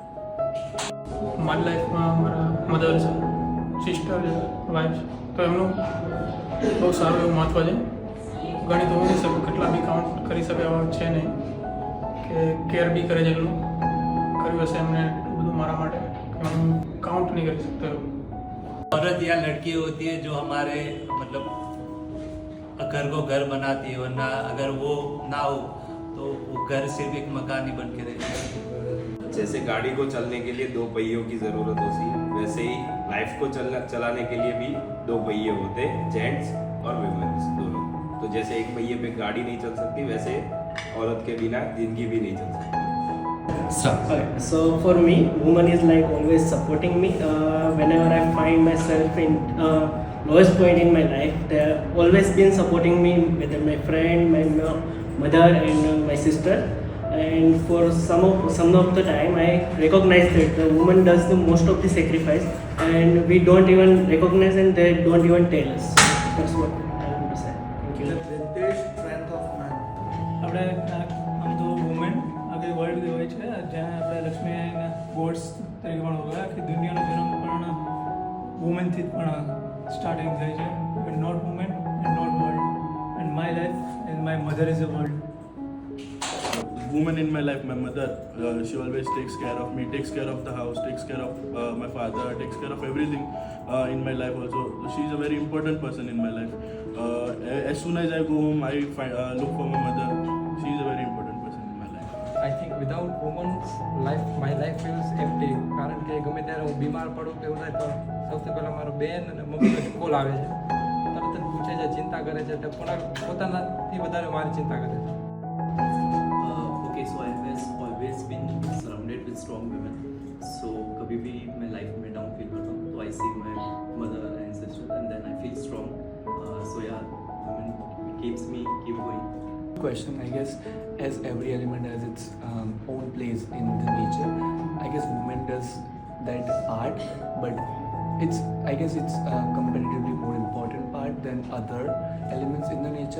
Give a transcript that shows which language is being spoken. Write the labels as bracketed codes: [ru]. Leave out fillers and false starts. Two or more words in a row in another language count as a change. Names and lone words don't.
[gu] મારી લાઈફમાં મારા મધર છે, સિસ્ટર છે, વાઈફ છે, તો એમનું બહુ સારું એવું મહત્ત્વ છે. ગણિત હોઈ નહીં શકે, કેટલા બી કાઉન્ટ કરી શકે એવા છે નહીં, કે કેર બી કરે છે એટલું કર્યું હશે એમને એટલું બધું મારા માટે કે હું કાઉન્ટ નહીં કરી શકતો એવું. [hi] औरत या लड़की होती है जो हमारे मतलब घर को घर बनाती है, वरना अगर वो ना हो तो वो घर सिर्फ एक मकान ही बन के रहता है. जैसे गाड़ी को चलने के लिए दो पहियों की ज़रूरत होती है, वैसे ही लाइफ को चलाने के लिए भी दो पहिए होते हैं, जेंट्स और विमेन्स दोनों. तो जैसे एक पहिए पे गाड़ी नहीं चल सकती, वैसे औरत के बिना जिंदगी भी नहीं चल सकती. [en] So for me, woman is like always supporting me whenever I find myself in lowest point in my life. They have always been supporting me, whether my friend, my mother, and my sister. And for some of the time, I recognize that the woman does the most of the sacrifice, and we don't even recognize, and they don't even tell us. That's what I want to say. Thank you. The greatest strength of man. [gu] આપણે આમ તો વુમેન આખી વર્લ્ડ હોય છે, જ્યાં આપણે લક્ષ્મી ગોડ્સ તરીકે પણ હોય. આખી દુનિયાનો જન્મ પણ વુમેનથી જ પણ સ્ટાર્ટિંગ થાય છે. [en] not women and not world, and my life and my mother is a world. Woman in my life, my mother, she always takes care of me, takes care of the house, takes care of my father, takes care of everything in my life also. She's a very important person in my life. As soon as I go home, I look for my mother. She's a very important person in my life. I think without women's life, my life feels empty. [gu] કારણ કે ગમે ત્યારે હું બીમાર પડું કે એવું થાય તો સૌથી પહેલાં મારો બેન અને મમ્મીનો કોલ આવે છે, તરત જ પૂછે છે, ચિંતા કરે છે, પોતાનાથી વધારે મારી ચિંતા કરે છે. [en] Okay, so I have always been surrounded with strong women. So [hi] कभी भी मैं लाइफ में डाउन फील करता हूँ तो [en] I see my mother and sister and then I feel strong. So yeah, women keeps me keep going. Question, I guess, as every element has its own place in the nature, I guess women does that part, but I guess it's comparatively more important part than other elements in the nature.